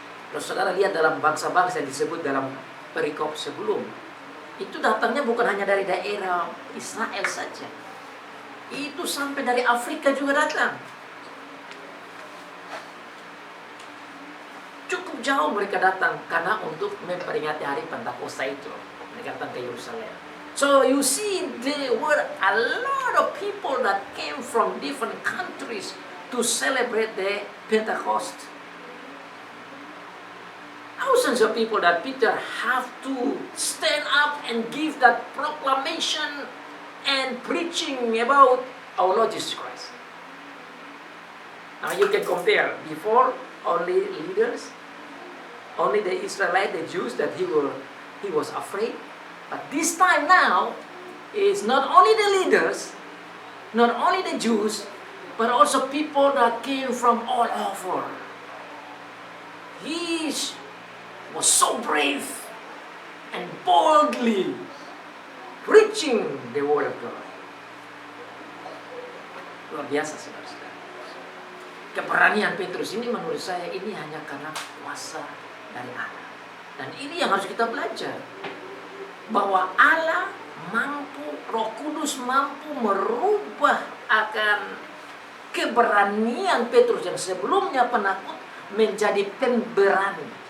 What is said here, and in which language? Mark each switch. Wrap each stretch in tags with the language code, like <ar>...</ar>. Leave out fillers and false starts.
<id>Kalau saudara lihat dalam bangsa-bangsa yang disebut dalam perikop sebelum, itu datangnya bukan hanya dari daerah Israel saja. Itu sampai dari Afrika juga datang. Cukup jauh mereka datang karena untuk memperingati hari Pentakosta itu. Mereka datang ke Yerusalem.</id> <en>So you see there were a lot of people that came from different countries to celebrate the Pentecost. Thousands of people that Peter have to stand up and give that proclamation and preaching about our Lord Jesus Christ. Now you can compare before only leaders, only the Israelites, the Jews, that he was afraid. But this time now, it's not only the leaders, not only the Jews, but also people that came from all over. He was so brave and boldly preaching the word of God.</en> <id>Luar biasa, saudara-saudara. Keberanian Petrus ini menurut saya ini hanya karena kuasa dari Allah. Dan ini yang harus kita belajar. Bahwa Allah mampu, Roh Kudus mampu merubah akan keberanian Petrus yang sebelumnya penakut menjadi pemberani.</id>